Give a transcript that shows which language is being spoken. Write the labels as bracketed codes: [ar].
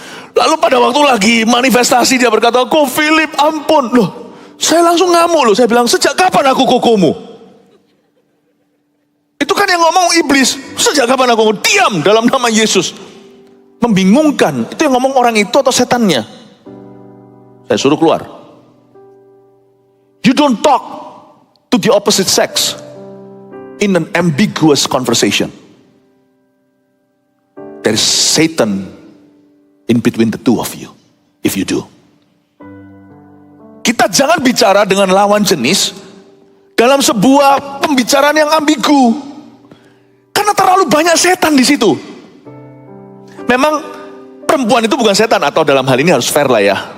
[id] Lalu pada waktu lagi manifestasi dia berkata, "Ko Philip, ampun." Loh, saya langsung ngamuk loh. Saya bilang, "Sejak kapan aku kokomu?" Itu kan yang ngomong iblis. "Sejak kapan aku ngomong?" "Diam dalam nama Yesus." Membingungkan. Itu yang ngomong orang itu atau setannya? Saya suruh keluar. [en] You don't talk to the opposite sex in an ambiguous conversation. There is Satan in between the two of you, if you do. [id] Kita jangan bicara dengan lawan jenis dalam sebuah pembicaraan yang ambigu. Karena terlalu banyak setan di situ. Memang perempuan itu bukan setan, atau dalam hal ini harus fair lah ya.